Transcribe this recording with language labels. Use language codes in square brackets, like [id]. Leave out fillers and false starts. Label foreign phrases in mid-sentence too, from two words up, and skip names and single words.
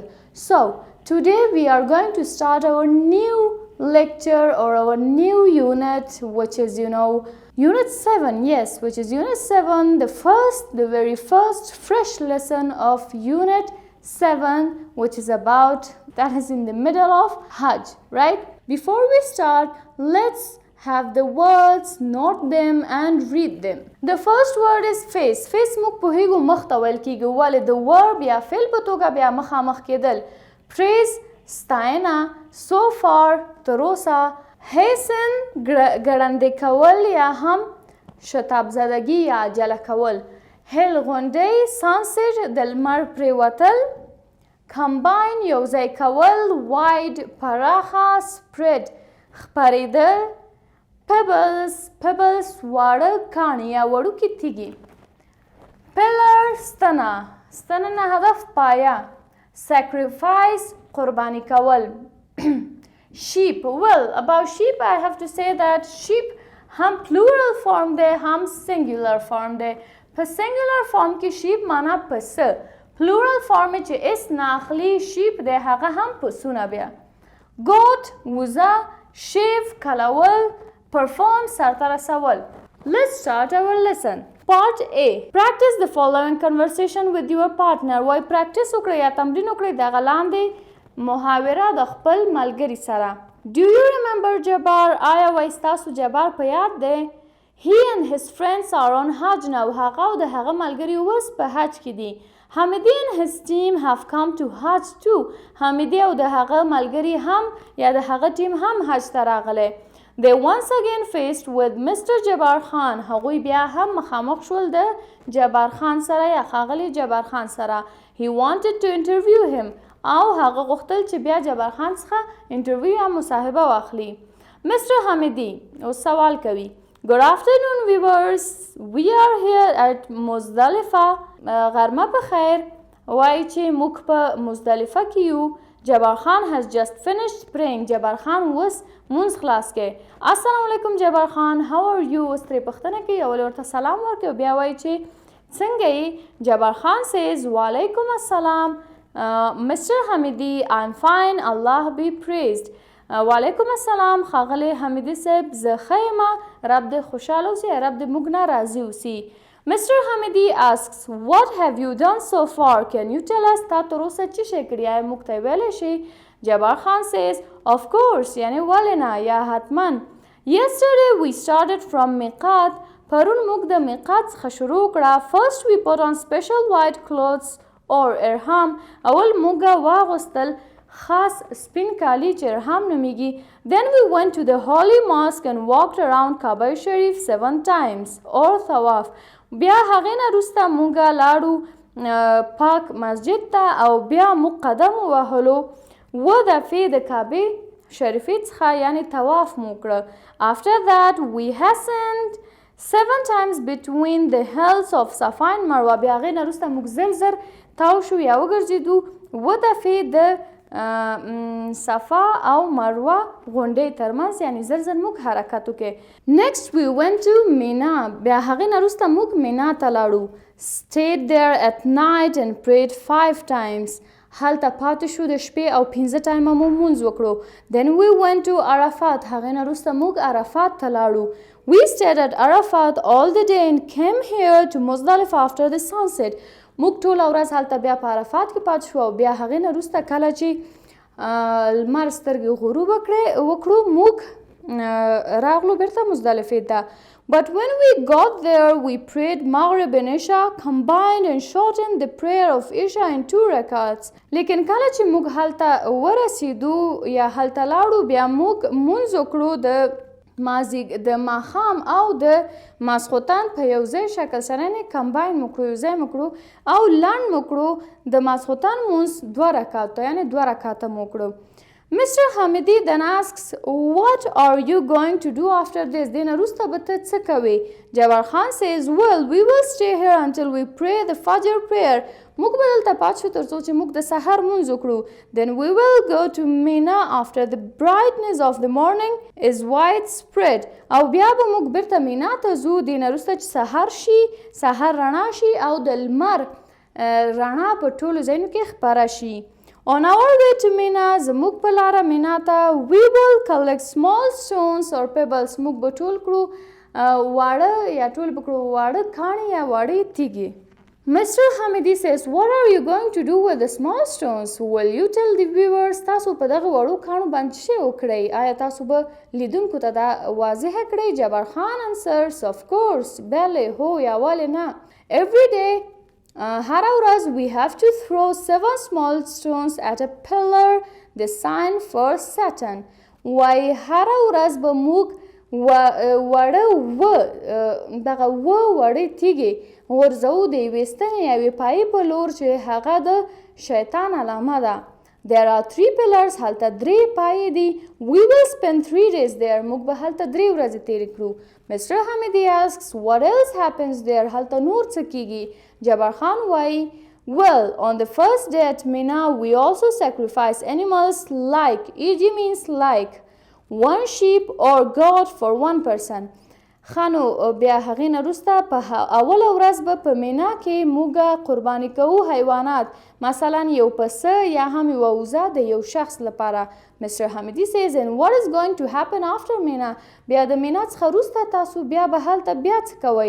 [en] So today we are going to start our new lecture or our new unit, which is Unit 7, yes, which is Unit 7, the very first fresh lesson of Unit 7, which is about, that is in the middle of Hajj, right? Before we start, let's have the words, note them and read them. The first word is face. Face [ps] موږ پوهیږو مخ ته ویل کیږي، ولې د verb یا فعل په توګه بیا مخامخ کېدل. Praise ستاینه، [en] so far [ps] تر اوسه، hasten ګړندې کول یا هم شتاب زدگی یا عجله کول، هل غونډۍ sunset د لمر پرېوتل، combine یوځای کول، wide پراخه، spread خپرېدل، pebbles واړه کاڼي یا وړوکي تیږې، pillar ستنه نه هدف پایه، sacrifice قربانی کول. [en] Sheep, well, about sheep I have to say that sheep هم plural form [ps] ده هم [en] singular form ده. [ps] په [en] singular form [ps] کې sheep معنا پسه، [en] plural form [ps] چې اس ناخلی sheep ده هغه هم پسونه بیا. goat وزه، shave کلول، perform سرته رسول. [en] Let's start our lesson. Part A. Practice the following conversation with your partner. [ps] وای practice وکړئ یا تمرین وکړئ دغه لاندې محاوره د خپل ملګري سره. [en] Do you remember Jabbar? [ps] آیا وای ستاسو جبار په یاد دی؟ [en] He and his friends are on Hajj now. [ps] هغه او د هغه ملګري اوس په حج کې دي. [en] Hamidi and his team have come to Hajj too. [ps] حمیدي او د هغه ملګري هم یا د هغه ټیم هم حج ته راغلی. [en] They once again faced with Mr. Jabbar Khan. [ps] هغوی بیا هم مخامخ شول د جبار خان سره یا ښاغلي جبار خان سره. [en] He wanted to interview him. [ps] او هغه غوښتل چې بیا جبار خان څخه انټرویو یا مصاحبه واخلي. Mr. حمیدي اوس سوال کوي. [en] Good afternoon viewers. We are here at مزدلفه. [ps] غرمه په خیر. وایي چې موږ په مزدلفه کې یو. [en] جبار خان has just finished praying. [ps] جبار خان اوس مونځ خلاص کې. [ar] السلام علیکم جبار خان. [en] How are you? [ps] اوس ترې پوښتنه کوي او ورته سلام ورکوي. بیا وایي چې څنګه یې؟ جبار خان says [ar] وعلیکم السلام. [en] Mr. Hamidi, I'm fine, Allah be praised. [ar] وعلیکم السلام [ps] ښاغلی حمیدي صاحب، زه ښه یم، رب دې خوشحاله اوسي، رب دې موږ نه راضي اوسي. [en] Mr. Hamidi asks, what have you done so far? Can you tell us [ps] تا تر اوسه څه شی کړي؟ آیا موږ ته ویلی شي؟ [en] جبار خان says, of course, [ps] یعنې ولې نه یا حتما. [en] Yesterday we started from میقات. [ps] پرون موږ د میقات څخه شروع کړه. [en] First we put on special white clothes or ارهام. [ps] اول موږ واغوستل خاص سپین کالی چې ارهام نومیږي. [en] Then we went to the holy mosque and walked around Kaaba Sharif 7 times or طواف. [ps] بیا هغې نه وروسته موږ لاړو پاک مسجد ته او بیا موږ قدم ووهلو 7 دفعې د کعبې شریفې څخه یعنې طواف مو وکړه. [en] After that we hastened 7 times between the hills of Safa and Marwa. [ps] بیا هغې نه وروسته موږ زر تاو شو یا وګرځېدو 7 دفعې د صفا او مروه غونډۍ ترمنځ یعنې زر موږ حرکت وکړو. [en] Next we went to Mina. [ps] بیا هغې نه وروسته موږ مینا ته لاړو. [en] Stayed there at night and prayed 5 times. [ps] هلته پاتې شو د شپې او 5 ټایمه مو مونځ وکړو. [en] Then we went to Arafat. [ps] هغې نه وروسته موږ عرفات ته لاړو. [en] We stayed at Arafat all the day and came here to Muzdalifah after the sunset. [ps] موږ ټوله ورځ هلته بیا په عرفات کې پاتې شو او بیا هغې نه وروسته کله چې لمر سترګې غروب وکړو موږ راغلو بیرته مزدلفې ته. [en] But when we got there we prayed Maghrib and Isha combined and shortened the prayer of Isha in 2 rakats. [ps] لیکن کله چې موږ هلته ورسېدو یا هلته لاړو بیا موږ مونځ وکړو د ماښام او د ماسخوتن په یو ځای شکل سره یې کمباین مو کړو، یو ځای مو کړو او لنډ مو کړو. د ماسخوتن مونځ 2 رکعاته یعنې 2 رکعاته مو کړو. [en] Mr. Hamidi then asks, what are you going to do after this? [ps] دین وروسته به ته څه کوې؟ [en] جبار خان says, well, we will stay here until we pray the Fajr prayer. [ps] موږ به دلته پات شو تر څو چې موږ د سحر مونځ وکړو. [en] Then we will go to Mina after the brightness of the morning is widespread. [ps] او بیا به موږ بیرته مینا ته ځو دین وروسته چې سحر شي، سحر رڼا شي او د لمر رڼا په ټولو ځایونو کې خپره شي. [en] On our way to Mina, [ps] زموږ په لاره مینا ته [en] we will collect small stones or pebbles. [ps] موږ به ټول کړو واړه یا ټول به کړو واړه کاڼي یا واړه تیږې. [en] Mr. Hamidi says, what are you going to do with the small stones? Will you tell the viewers? [ps] تاسو په دغه وړو کاڼو باندې څه وکړئ؟ آیا تاسو به لیدونکو ته دا واضح کړئ؟ [en] جبار خان answers, of course. [ps] بله هو یا ولې نه. [en] Every day [ps] هره ورځ [en] we have to throw 7 small stones at a pillar, the sign for Satan. [ps] وای هره ورځ به موږ وړه دغه وړې تیږې غورځو د یوې ستنې یا یوې پایې په لور چې هغه د شیطان علامه ده. [en] There are 3 pillars. [ps] هلته 3 پایې دي. [en] We will spend 3 days there. [ps] موږ به هلته 3 ورځې تیرې کړو. [en] Mr. Hamidi asks, what else happens there? [ps] هلته نور څه کیږي؟ جبار خان وایي, [en] well, on the first day at Mina, we also sacrifice animals like, e.g. means like, 1 sheep or goat for 1 person. [ps] خانو بیا هغې نه وروسته په اوله ورځ به په مینا کې موږ قرباني کوو حیوانات، مثلا یو پسه یا هم یوه وزه د یو شخص لپاره. [en] Mr. Hamidi says, and what is going to happen after Mina? [ps] بیا د مینا څخه وروسته تاسو بیا به هلته بیا څه کوئ؟